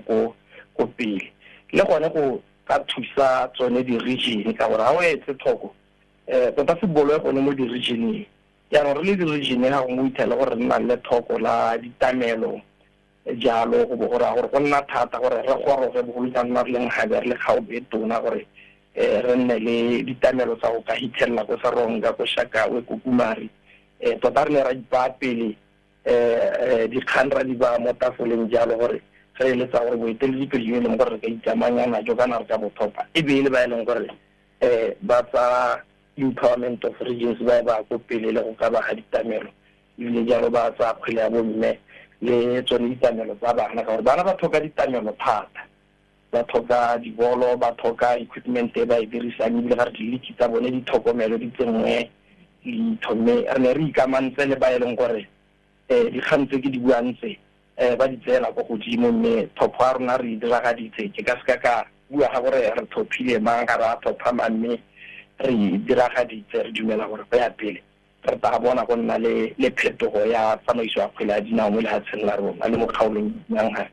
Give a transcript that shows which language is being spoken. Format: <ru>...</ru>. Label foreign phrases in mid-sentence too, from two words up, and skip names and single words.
<tn>ko pele le gone go ka thusa tsone di-region ka gore ga o etse thoko tota football e gone mo di-regioneng yaanong re le di-region ga go mo ithela gore re nna le thoko la ditamelo jalo go bo gore gore go nna thata gore re goroge bogolo ka nna re leng gabe re le kgaobo e tona gore re nne le ditamelo tsa go ka hitlhelela ko Saronga ko Shakawe ko Kumari tota re ne ra ipa pele dikgang ra di ba mo tafoleng jalo gore re eletsa gore boeteledipele jo e leng gore re ka ikamanyana jo kana re ka bothopa e be le ba e leng gore ba tsa</tn> <en>empowerment of regions</en> <tn>ba go pele le go ka ba ga ditamelo le jalo ba tsa kgwele ya bomme le tsone ditamelo tsa bana ka gore bana ba tlhoka ditamelo thata ba tlhoka dibolo ba tlhoka equipment e ba e dirisang ebile ga re diliki tsa bone ditlhokomelo di tsengwe re ne re ikamantse le ba e leng gore dikgang tse ke di buantse ba di tseela go godimo mme thopo ya rona re diragaditse ke ka seka ka bua ga gore re thophile mang ga ra thopha mme re diragaditse re dumela gore go ya pele re ta bona go nna le phetogo ya tsamaiso ya kgwele ya dinao mo lehatsheng la rona le mo kgaolong yang gae</tn>